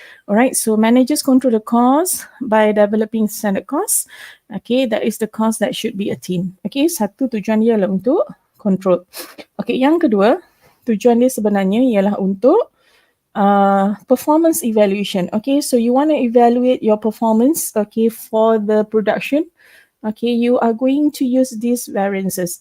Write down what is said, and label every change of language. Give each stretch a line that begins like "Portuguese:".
English: Alright, so managers control the cost by developing standard cost. Okay, that is the cost that should be attained.
Malay: Okay, satu tujuan dia ialah untuk control. Okay, yang kedua, tujuan dia sebenarnya ialah untuk performance evaluation.
English: Okay, so you want to evaluate your performance, okay, for the production. Okay, you are going to use these variances.